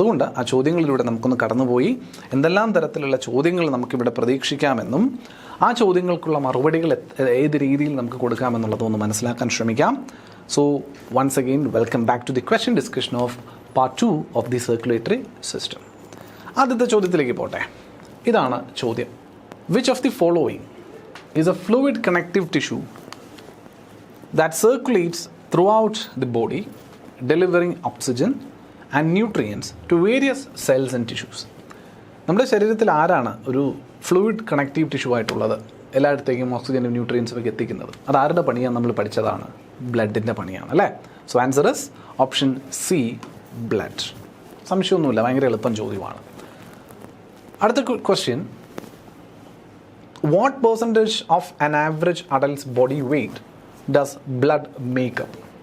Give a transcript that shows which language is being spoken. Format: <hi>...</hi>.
<ml>അതുകൊണ്ട് ആ ചോദ്യങ്ങളിലൂടെ നമുക്കൊന്ന് കടന്നുപോയി എന്തെല്ലാം തരത്തിലുള്ള ചോദ്യങ്ങൾ നമുക്കിവിടെ പ്രതീക്ഷിക്കാമെന്നും ആ ചോദ്യങ്ങൾക്കുള്ള മറുപടികൾ ഏത് രീതിയിൽ നമുക്ക് കൊടുക്കാമെന്നുള്ളതൊന്ന് മനസ്സിലാക്കാൻ ശ്രമിക്കാം.</ml> <en>So once again welcome back to the question discussion of part 2 of the circulatory system.</en> <ml>ആദ്യത്തെ ചോദ്യത്തിലേക്ക് പോട്ടെ. ഇതാണ് ചോദ്യം.</ml> <en>Which of the following is a fluid connective tissue that circulates throughout the body, delivering oxygen and nutrients to various cells and tissues?</en> <ml>നമ്മുടെ ശരീരത്തിൽ ആരാണ് ഒരു fluid connective tissue ആയിട്ടുള്ളത്, എല്ലായിടത്തേക്കും ഓക്സിജനും ന്യൂട്രിയൻസും ഒക്കെ എത്തിക്കുന്നത്? അത് ആരുടെ പണിയാണ് നമ്മൾ പഠിച്ചതാണ്? ബ്ലഡിൻ്റെ പണിയാണ് അല്ലേ.</ml> <en>So answer is option C, blood.</en> <ml>സംശയമൊന്നുമില്ല, ഭയങ്കര എളുപ്പം ചോദ്യമാണ്. അടുത്ത question,</ml> <en>What percentage of an average adults body weight does blood make up?</en>